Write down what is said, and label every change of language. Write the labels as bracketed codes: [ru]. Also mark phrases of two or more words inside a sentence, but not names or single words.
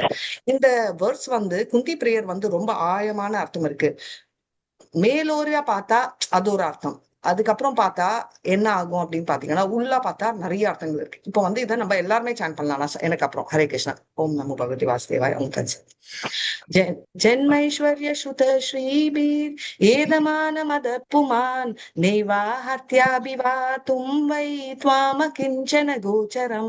[ta] இந்த வேர்ட்ஸ் வந்து குந்தி பிரேயர் வந்து ரொம்ப ஆழமான அர்த்தம் இருக்கு. மேலோரியா பார்த்தா அது ஒரு அர்த்தம், அதுக்கப்புறம் பார்த்தா என்ன ஆகும் அப்படின்னு பாத்தீங்கன்னா உள்ள பார்த்தா நிறைய அர்த்தங்கள் இருக்கு. இப்போ வந்து இதை நம்ம எல்லாருமே சான் பண்ணலாம். எனக்கு அப்புறம் [sa] हरे कृष्णा। ॐ नमो भगवते वासुदेवाय। ॐ तन्सि. जन्मैश्वर्य श्रुत श्रीबीर एदमान मद पुमान नैवाहत्याभिवातुं वै त्वाम किंचन गोचरम.